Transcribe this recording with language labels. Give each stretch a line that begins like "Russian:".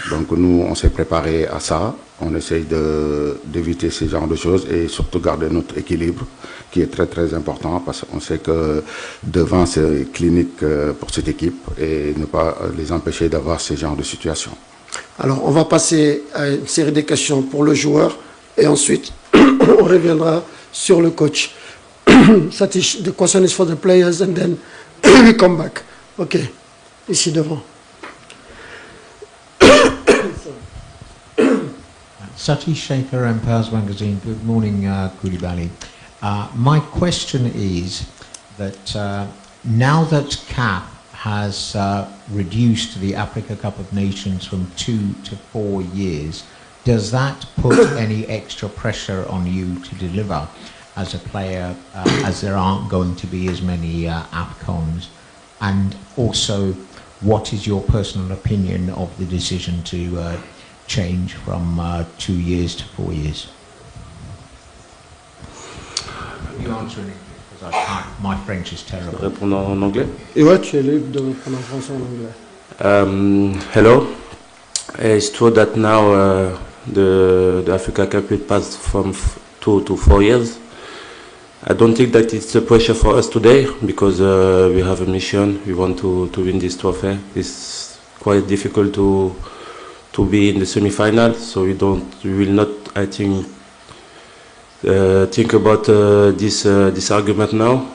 French: Donc nous, on s'est préparé à ça. On essaye d'éviter ce genre de choses et surtout garder notre équilibre qui est très très important parce qu'on sait que devant c'est clinique pour cette équipe et ne pas les empêcher d'avoir ce genre de situation. Alors on va passer à une série de questions pour le joueur et ensuite on reviendra sur le coach.
English: Satish, the question is for the players and then we come back.
French: Ok, ici devant. Satish Shaker, Empires Magazine.
English: Good morning, Koulibaly. My question is that now that CAF has reduced the Africa Cup of Nations from 2 to 4 years, does that put any extra pressure on you to deliver as a player, as there aren't going to be as many AFCONs? And also, what is your personal opinion of the decision to change from 2 years to 4 years? You answer in English because I can't. My French is terrible.
French: Répondre en anglais. Et ouais, tu es libre de répondre en français ou en anglais.
English: Hello. It's true that now the Africa Cup will pass from 2 to 4 years. I don't think that it's a pressure for us today because we have a mission. We want to win this trophy. It's quite difficult to be in the semi-final, so we will not, I think about this argument now.